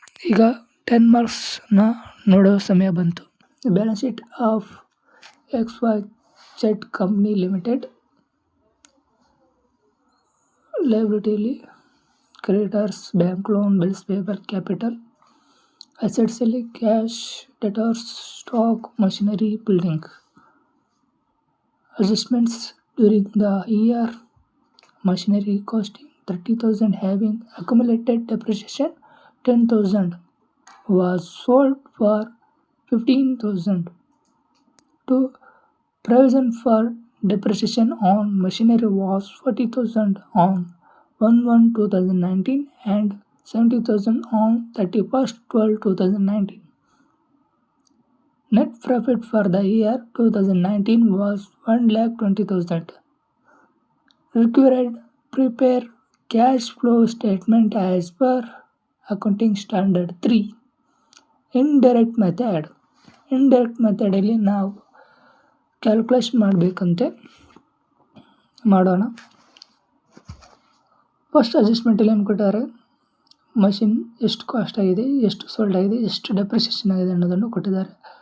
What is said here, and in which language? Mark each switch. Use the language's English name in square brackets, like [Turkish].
[Kannada] ಈಗ 10 ಮಾರ್ಕ್ಸ್ನ ನೋಡೋ ಸಮಯ ಬಂತು. [English] Balance sheet of XYZ company limited. ಲಯಬಿಲಿಟಿಯಲ್ಲಿ creditors, bank loan, bills payable, capital. Assets ಅಲ್ಲಿ cash, debtors, stock, machinery, building. Adjustments during the year. Machinery costing 30,000 having accumulated depreciation 10,000 was sold for 15,000. 2. Provision for depreciation on machinery was 40,000 on 1/1/2019 and 70,000 on 31/12/2019. Net profit for the year 2019 was 1,20,000. Required prepare cash flow statement as per accounting standard 3. Indirect method. [Kannada] Indirect method ಅಲ್ಲಿ ನಾವು calculation ಮಾಡಬೇಕಂತೆ ಮಾಡೋಣ. First ಅಡ್ಜಸ್ಟ್ಮೆಂಟಲ್ಲಿ ಏನು ಕೊಟ್ಟಾರೆ, machine ಎಷ್ಟು cost ಆಗಿದೆ, ಎಷ್ಟು sold ಆಗಿದೆ, ಎಷ್ಟು depreciation ಆಗಿದೆ ಅನ್ನೋದನ್ನು ಕೊಟ್ಟಿದ್ದಾರೆ.